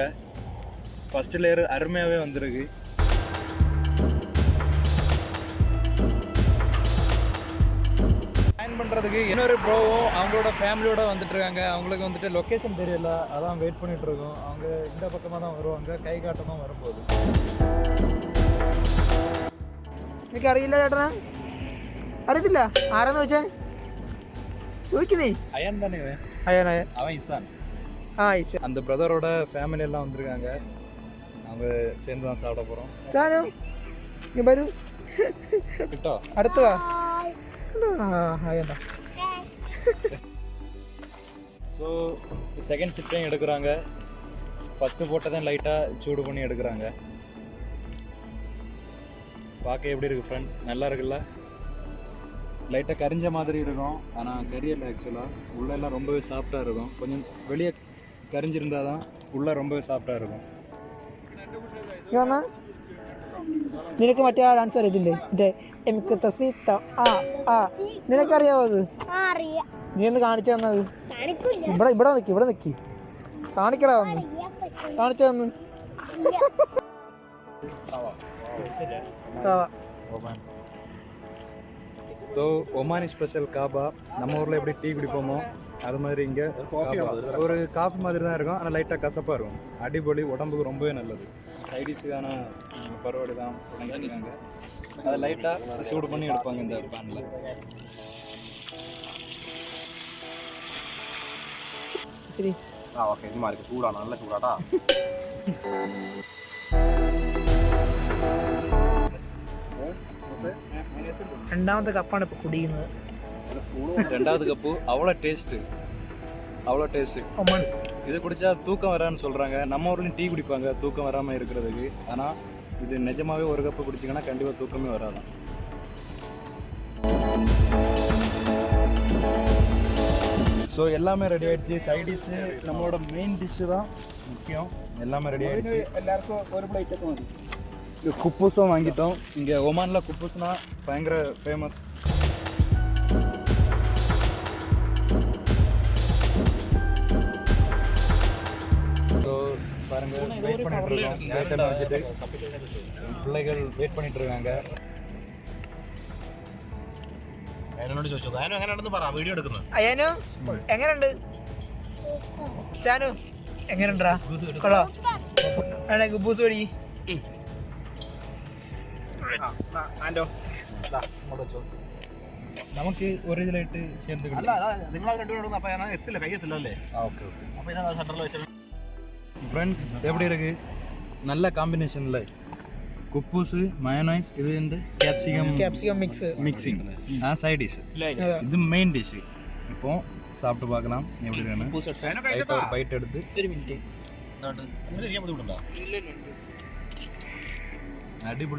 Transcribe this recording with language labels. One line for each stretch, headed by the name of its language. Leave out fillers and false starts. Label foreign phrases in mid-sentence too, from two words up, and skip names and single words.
English: first layer
Tamil: அருமையாகவே வந்திருக்கு. ஜாயின் பண்ணுறதுக்கு இன்னொரு ப்ரோவும் அவங்களோட ஃபேமிலியோட வந்துட்டு இருக்காங்க. அவங்களுக்கு வந்துட்டு லொக்கேஷன் தெரியல, அதான் வெயிட் பண்ணிட்டு இருக்கோம். அவங்க இந்த பக்கமாக தான் வருவாங்க, கை காட்டமாக வரும்போது.
Malayalam: എനിക്ക് അറിയില്ല ചേട്ടനാ, അറിയത്തില്ല ആരാന്ന് വെച്ചാ ചോദിക്കുന്നേ.
Tamil: அயன் தானே
Malayalam: അയ്യാനായ
Tamil: அவன் இசான்.
Malayalam: ഈശ
Tamil: அந்த பிரதரோட ஃபேமிலி எல்லாம் வந்திருக்காங்க. அவங்க சேர்ந்து தான் சாப்பிட போகிறோம்.
Malayalam: ചാനു ഇങ്ങ് വരൂ,
Tamil: கிட்டோ
Malayalam: അടുത്ത് വാ. അയ്യണ്ട
Tamil: ஸோ
English: second shift
Tamil: எடுக்கிறாங்க. ஃபஸ்ட்டு போட்டதான் லைட்டாக சூடு பண்ணி எடுக்கிறாங்க. பார்க்க எப்படி இருக்குது ஃப்ரெண்ட்ஸ், நல்லா இருக்குல்ல? லைட்டாக கரிஞ்ச மாதிரி இருக்கும், ஆனால் கரியல ஆக்சுவலாக உள்ளெல்லாம் ரொம்பவே சாஃப்டாக இருக்கும். கொஞ்சம் வெளியே கரிஞ்சிருந்தால் தான் உள்ளே ரொம்பவே சாஃப்டாக இருக்கும்.
Malayalam: വന്നാ നിനക്ക് മറ്റേ ആ ഡാൻസ് അറിയത്തില്ലേ, മറ്റേ എനിക്ക് തസീത്ത ആ ആ നിനക്കറിയാവോ അത്? നീ ഒന്ന് കാണിച്ചു തന്നത്. ഇവിടെ നിൽക്കി കാണിക്കടാ, വന്ന് കാണിച്ചു തന്ന്.
Tamil: ஸோ ஒமானி ஸ்பெஷல் காபா. நம்ம ஊரில் எப்படி டீ குடிப்போமோ அது மாதிரி இங்கே ஒரு காஃபி மாதிரி தான் இருக்கும், ஆனால் லைட்டாக கசப்பாக இருக்கும். அடிப்பொலி, உடம்புக்கு ரொம்பவே நல்லது. சைடிஷுக்கான பருவடி தான் பண்ணியிருக்காங்க. அதை லைட்டாக சூடு பண்ணி எடுப்பாங்க இந்த பேனில். சரி ஓகே, இது மாதிரி சூடாக நல்ல சூடாட்டா.
Malayalam: രണ്ടാമത്തെ കപ്പാണ് ഇപ്പോൾ കുടിക്കുന്നത്.
Tamil: ரெண்டாவது கப்பு அவ்வளோ டேஸ்ட்டு. இது குடித்தா தூக்கம் வரான்னு சொல்கிறாங்க. நம்ம ஊர்லேயும் டீ குடிப்பாங்க தூக்கம் வராமல் இருக்கிறதுக்கு. ஆனால் இது நிஜமாகவே ஒரு கப்பு குடிச்சிங்கன்னா கண்டிப்பாக தூக்கமே வராது. ஸோ எல்லாமே ரெடி ஆகிடுச்சு.
English: side dish,
Tamil: நம்மளோட
English: main dish
Tamil: தான் முக்கியம். எல்லாமே ரெடி ஆகிடுச்சு.
Malayalam: എല്ലാവർക്കും ഒരു പ്ലേറ്റൊക്കെ മതി.
Tamil: குப்பூஸும் வாங்கிட்டோம். இங்கே ஒமானில் குப்பூஸ்னா பயங்கர ஃபேமஸ். ஸோ பாருங்கள், வெயிட் பண்ணிட்டு இருக்கோம். வேட்டெல்லாம் வச்சுட்டு பிள்ளைகள் வெயிட் பண்ணிட்டு இருக்காங்க.
Malayalam: അതിനോട് ചോദിച്ചു അതിനും എങ്ങനെയാണെന്ന് പറ, വീഡിയോ എടുക്കുന്നത്. അയ്യാനു എങ്ങനെയുണ്ട്? ചാനു എങ്ങനെയുണ്ടാ? കൊള്ളോ? ആണേ ഗുബൂസ് പടി. നമുക്ക് ഒരു ഇതിലായിട്ട് ചേർത്ത് അല്ല, നിങ്ങൾ രണ്ടുപേരും അപ്പോൾ ഞാൻ എത്തില്ല, കൈ എത്തില്ല അല്ലേ?
Tamil: ஓகே ஓகே.
Malayalam: അപ്പോൾ ഞാൻ സെൻറ്ററിൽ വെച്ചാൽ
Tamil: ஃப்ரெண்ட்ஸ் எப்படி இருக்கு? நல்ல காம்பினேஷனில் குப்பூஸு, மயோனைஸ், இது வந்து
Malayalam: ക്യാപ്സിക്കം
English: mixing side dish.
Tamil: இது
English: main dish.
Tamil: இப்போ சாப்பிட்டு பார்க்கலாம் எப்படி இருக்குன்னு. ஒரு பைட் எடுத்து அடிப்பொலி.